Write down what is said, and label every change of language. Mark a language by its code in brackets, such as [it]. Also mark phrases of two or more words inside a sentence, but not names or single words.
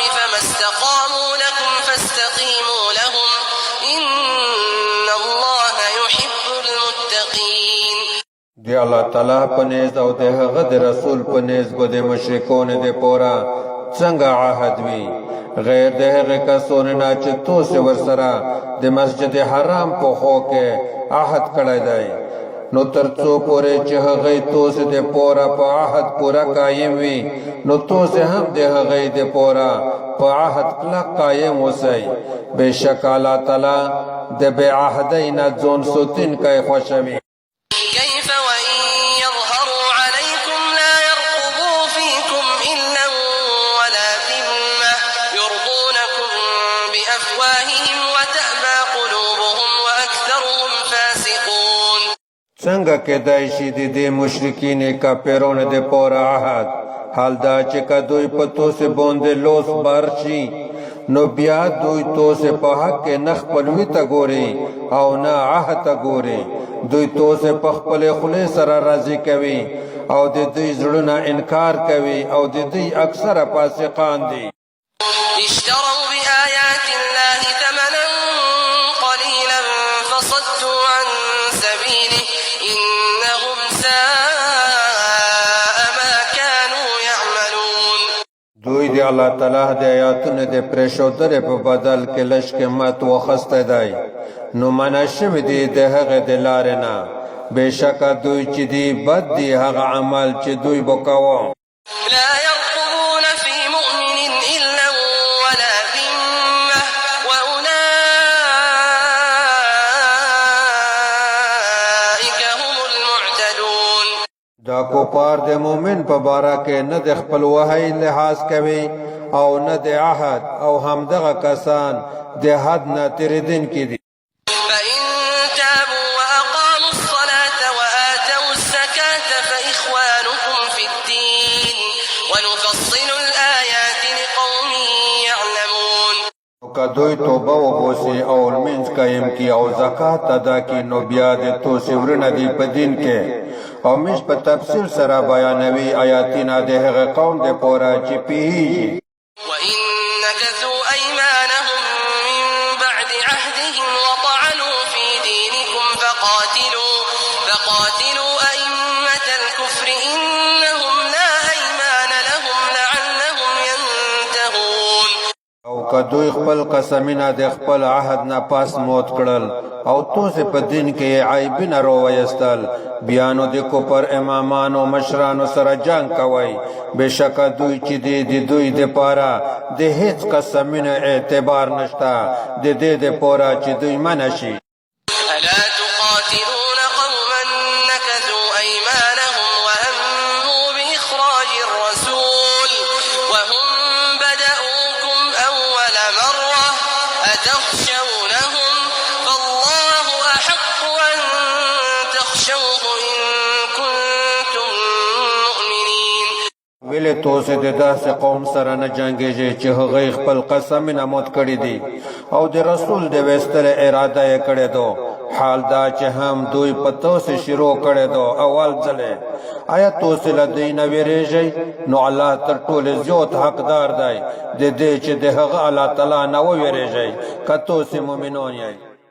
[ar] ما استقاموا لكم فاستقيموا لهم إن الله يحب المتقين. [ps] دی اللہ تعالیٰ پنیز او دی غد رسول پنیز گو دی مشرکون دی پورا څنګه عهد وی غیر د هغه کسونه نه چې توسې ورسره د مسجد حرام په خوا کې عهد کړی دی نو تر څو پورې چې هغه توسې د پورا په عهد پورا قایم وي نو توسې هم د هغه د پورا په عهد کلک قایم اوسئ بېشک الله تعالی د بې عهدۍ نه ځان ساتونکی خوښوي. [ar] كيف وإن يظهروا عليكم لا يرقبوا فيكم إلا ولا ذمة يرضونكم بأفواههم وتأبى قلوبهم وأكثرهم فاسقون. [ps] څنګه کېدای شي د دې مشرکین کافرونو د پوره عهد حال دا چې که دوی په توسې باندې لوس بار شي نو بیا دوی توسې په حق کې نه خپلوي ته ګوري او نه عهد ته ګوري دوی توسې په خپلې خولې سره راضي کوي او د دوی زړونه انکار کوي او د دوی اکثره فاسقان دي. [ar] اشتروا بآيات الله ثمنا قليلا فصدوا عن سبيله إنهم ساء ما كانوا يعملون. [ps] دوی دی الله تعالی د آیاتونو د پرېښودلو په بدل کې لږ قیمت واخیستی دی نو منع شوي دي د هغې د لارې نه بېشکه دوی چې دي بد دي هغه عمل چې دوی به کوه. [ar] لا يرقبون في مؤمن إلا ولا ذمة وأولئك هم المعتدون. [ps] دا کوپار د مومن په باره کې نه د خپل وحی لحاظ کوي او نه د عهد او همدغه کسان د حد نه تېرېدونکي دي. [ar] فإن تابوا وأقاموا الصلاة وآتوا الزكاة فإخوانكم في الدين ونفصل الآيات لقوم يعلمون. [ps] که دوی توبه وباسي او لمونځ قایم کړي او زکات ادا کړي نو بیا د توسې ورونه دي په دین کې او موږ په تفصیل سره بیانوي آیاتونه د هغه قوم دپاره چې پوهېږي. [ar] وإن نكثوا أيمانهم من بعد عهدهم وطعنوا في دينكم فقاتلوا أئمة الكفر إنهم لا أيمان لهم لعلهم ينتهون. [ps] او که دوی خپل قسمونه د خپل عهد نه پاس موت کړل او توسې په دین کې عیبونه راویستل بیا نو د کفر امامانو مشرانو سره جنګ کوئ بېشکه دوی چې دی د دوی دپاره د هیڅ قسمونه اعتبار نشته د دې دپاره چې دوی منع شي. [ar] ألا تقاتلون قوما نكثوا أيمانهم وهموا بإخراج الرسول وهم بدأوكم أول مرة أتخشونهم فالله أحق أن تخشوه إن كنتم مؤمنين. [ps] ولې توسې د داسې قوم سره نه جنګېږئ چې هغوی خپل قسمونه مات کړي دي او د رسول د ویستلو اراده یې کړې ده حال دا چې هم دوی په توسې شروع کړې ده اول ځلې آیا توسې له دوی نه ویرېږئ نو الله تر ټولې زیات حقدار دی د دې چې د هغه الله تعالی نه وویرېږئ که توسې مؤمنان یئ.